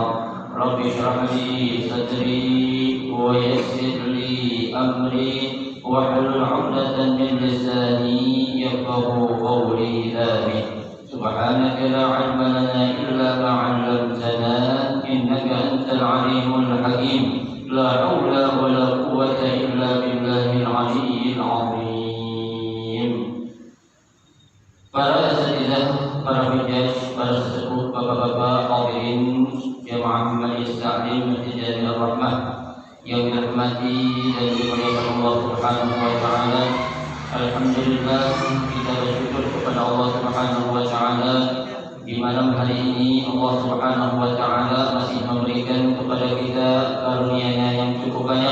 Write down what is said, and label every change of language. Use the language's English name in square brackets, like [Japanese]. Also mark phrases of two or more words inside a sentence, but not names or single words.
[Arabic] رب اشرح لي صدري ويسر لي أمري واحلل عقدة من لساني يفقهوا قولي. آمين. سبحانك لا علم لنا إلا ما علمتنا إنك أنت العليم الحكيم. لا حول ولا قوة إلا بالله العلي العظيم. [Indonesian] Para asatidzah, para hujjaj, para sesepuh, bapak-bapak, hadirin jamaah Majelis Ta'lim Masjid Jami Ar-Rahmah yang dirahmati dan dimuliakan [Arabic] الله سبحانه وتعالى. [Indonesian] Alhamdulillah, kita bersyukur kepada [Arabic] الله سبحانه وتعالى [Indonesian] di malam hari ini [Arabic] الله سبحانه وتعالى [Indonesian] masih memberikan kepada kita karunia-Nya yang cukup banyak.